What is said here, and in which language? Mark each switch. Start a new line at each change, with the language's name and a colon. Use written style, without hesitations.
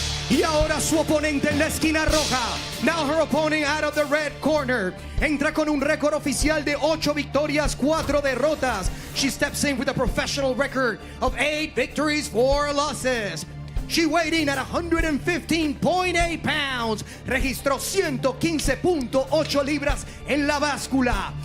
Spanish: Y ahora su oponente en la esquina roja.
English: Now her opponent out of the red corner.
Spanish: Entra con un récord oficial de 8 victorias, 4 derrotas.
English: She steps in with a professional record of 8 victories, 4 losses. She weighed in at 115.8 pounds.
Spanish: Registró 115.8 libras en la báscula.